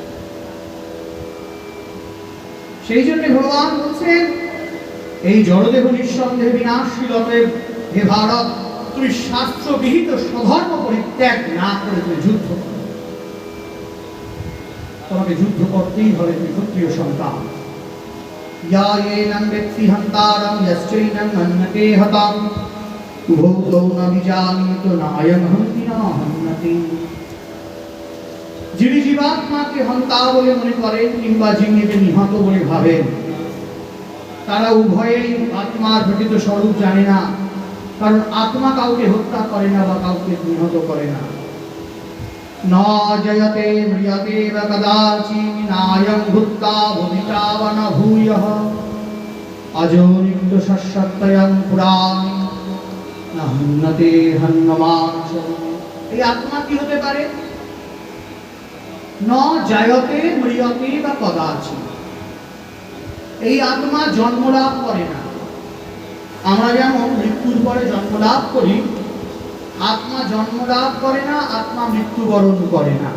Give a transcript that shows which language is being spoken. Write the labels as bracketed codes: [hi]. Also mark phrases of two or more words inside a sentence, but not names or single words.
[bn] সেই জন্য ভগবান বলছেন এই জড়দেহ নিঃসন্দেহে বিনাশশীল। অতএব হে ভারত, তুমি শাস্ত্র বিহিত স্বধর্ম পরিত্যাগ না করে তুমি যুদ্ধ করো। তোমাকে যুদ্ধ করতেই হবে, তুমি ক্ষত্রিয় সন্তান। [sa] ইয়া এনং ব্যক্তি হন্তারং যশ্চৈনং হন্যতে হতাং উভৌ তৌ ন বিজানীত নায়ং হন্তি ন হন্যতি। [bn] যিনি জীবাত্মাকে হন্তা বলে মনে করেন কিংবা যিনিকে নিহত বলে ভাবেন, তারা উভয়েই আত্মার প্রকৃত স্বরূপ জানে না। কারণ আত্মা কাউকে হত্যা করে না বা কাউকে নিহত করে না। [sa] ন জয়তে ম্রিয়তে বা কদাচিৎ নায়ং ভূত্বা ভবিতা বা ন ভূয়ঃ। अजो नित्य शाश्वतयं पुराणि न हन्यते हन्यमानसं। [bn] এই আত্মা কি হতে পারে? [sa] ন জায়তে মৃয়তে বা কদাচিৎ। [bn] এই আত্মা জন্ম লাভ করে না। আমরা যেমন মৃত্যুর পরে জন্ম লাভ করি, আত্মা জন্ম লাভ করে না, আত্মা মৃত্যুবরণ করে না।